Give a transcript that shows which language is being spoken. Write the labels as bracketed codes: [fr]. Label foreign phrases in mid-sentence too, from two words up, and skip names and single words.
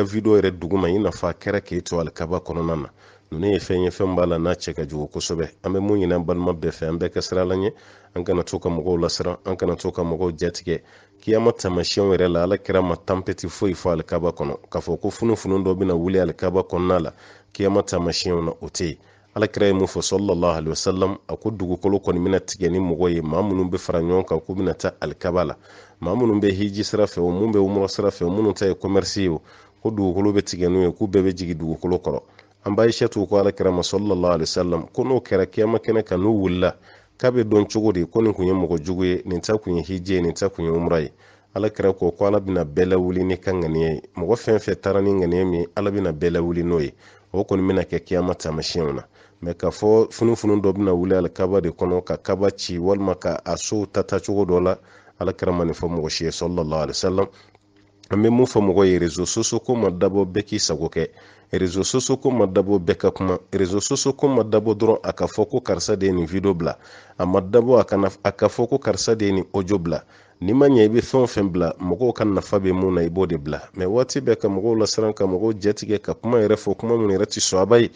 [bm] video yɛrɛ dugu ma i nafa kɛra k'e to alikaba kɔnɔna na ninnu ye fɛn ye fɛn b'a la n'a cɛ ka jugu kosɛbɛ an bɛ mun ɲini an balima bɛɛ fɛ an bɛɛ ka sira la ɲɛ an kana to ka mɔgɔw lasiran an kana to ka mɔgɔw jatigɛ kiyama taamasiyɛnw yɛrɛ la ala kɛra ma tanpɛti foyi fɔ alikaba kɔnɔ k'a fɔ ko funufunu dɔ bɛna wuli alikaba kɔnɔna la kiyama taamasiyɛnw na o tɛ yen ala kɛra ye mun fɔ [ar] صلى الله عليه وسلم [bm] a ko dugukolo kɔni bɛna tigɛ ni mɔgɔ ye maa minnu bɛ fara ɲɔgɔn kan k'u bɛna taa alikaba la maa minnu bɛ hiji sira fɛ o mun bɛ umrɔ sira fɛ o minnu ta ye commerce ye o ko dugukolo bɛ tigɛ n'u ye k'u bɛɛ bɛ jigin dugukolo kɔrɔ an b'a yishatu ko ala kɛra ma [ar] صلى الله عليه وسلم [bm] ko n'o kɛra kiyama kɛnɛ kan n'u wulila k'a bɛ dɔn cogo di ko nin kun ye mɔgɔ jugu ye nin ta kun ye hiji ye nin ta kun ye umra ye ala kɛra ko ala bɛna bɛɛ lawuli ni ka ŋaniya ye mɔgɔ fɛn fɛn taara ni ŋaniya min ye ala bɛna bɛɛ lawuli n'o ye o kɔni bɛna kɛ kiyama taamasiyɛnw na mɛ k'a fɔ funufunu dɔ bɛna wuli alikaba de kɔnɔ ka kaba ci walima ka a sow ta cogo dɔ la ala kɛra ma nin fɔ mɔgɔ si ye [ar] صلى الله عليه وسلم [bm] an bɛ mun fɔ mɔgɔ ye [fr] réseau sociaux [bm] ko ma dabɔ bɛɛ k'i sago kɛ, [fr] réseau sociaux [bm] ko ma dabɔ bɛɛ ka kuma, [fr] réseau sociaux [bm] ko ma dabɔ dɔrɔn a ka fɔ ko karisa de ye nin video bila, a ma dabɔ a ka fɔ ko karisa de ye nin audio bila. Ni ma ɲɛ i bɛ fɛn o fɛn bila mɔgɔw ka nafa bɛ mun na i b'o de bila, mais waati bɛɛ ka mɔgɔw lasiran, ka mɔgɔw jatigɛ, ka kuma yɛrɛ fɔ kuma min yɛrɛ tɛ sɔn a ba ye.